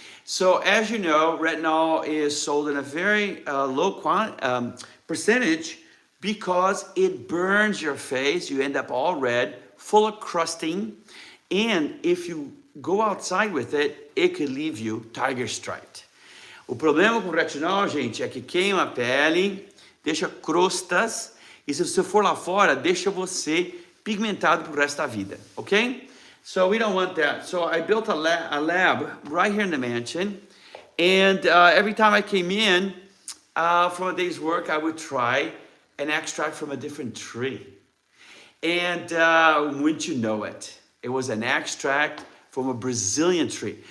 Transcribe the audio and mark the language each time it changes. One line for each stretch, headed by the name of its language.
English: So as you know, retinol is sold in a very low percentage because it burns your face. You end up all red, full of crusting. And if you go outside with it, it could leave you tiger striped.
Portuguese: O problema com o retinol, gente, é que queima a pele, deixa crostas, e se você for lá fora, deixa você pigmentado pro resto da vida, ok?
English: So we don't want that. So I built a lab right here in the mansion, and every time I came in from a day's work, I would try an extract from a different tree. And wouldn't you know it? It was an extract from a Brazilian tree.